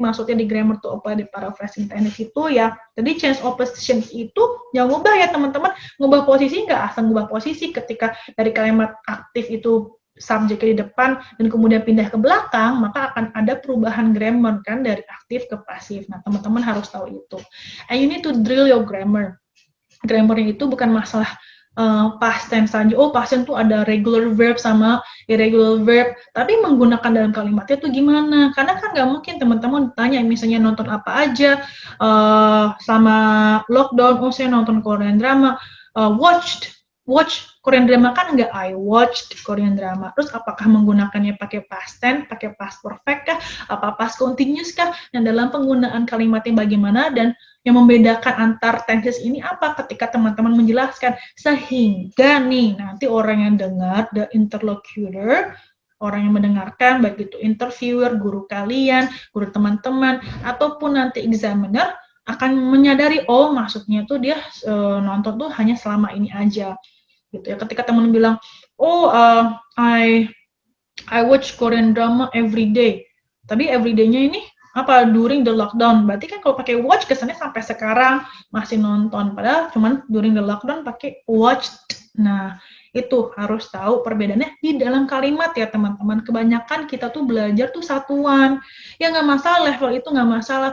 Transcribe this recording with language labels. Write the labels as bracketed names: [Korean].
[Indonesian] Maksudnya di grammar tuh [English] apply the paraphrasing technique [Indonesian] itu ya. Jadi change of positions itu yang ngubah ya teman-teman. Ngubah posisi nggak asal ngubah posisi ketika dari kalimat aktif itu subjeknya di depan dan kemudian pindah ke belakang, maka akan ada perubahan grammar kan dari aktif ke pasif. Nah, teman-teman harus tahu itu. [English] And you need to drill your grammar. [Indonesian] Grammarnya itu bukan masalah past tense saja. Oh, past tense tuh ada regular verb sama irregular verb. Tapi menggunakan dalam kalimatnya tuh gimana? Karena kan nggak mungkin teman-teman tanya misalnya nonton apa aja sama lockdown. Oh, saya nonton Korean drama. [English] Watch Korean drama kan nggak I watched Korean drama. [Indonesian] Terus apakah menggunakannya pakai past tense, pakai past perfect kah? Apa past continuous kah? Nah, dalam penggunaan kalimatnya bagaimana dan yang membedakan antar tenses ini apa ketika teman-teman menjelaskan sehingga nih nanti orang yang dengar, [English] the interlocutor, [Indonesian] orang yang mendengarkan, baik itu interviewer, guru kalian, guru teman-teman, ataupun nanti examiner akan menyadari, oh maksudnya tuh dia nonton tuh hanya selama ini aja. Gitu ya. Ketika teman bilang, [English] oh I watch Korean drama every day. [Indonesian] Tapi every day-nya ini apa [English] during the lockdown. [Indonesian] Berarti kan kalau pakai watch kesannya sampai sekarang masih nonton. Padahal cuman [English] during the lockdown [Indonesian] pakai watched. Nah, itu harus tahu perbedaannya di dalam kalimat ya teman-teman. Kebanyakan kita tuh belajar tuh satuan. Ya nggak masalah, level itu nggak masalah.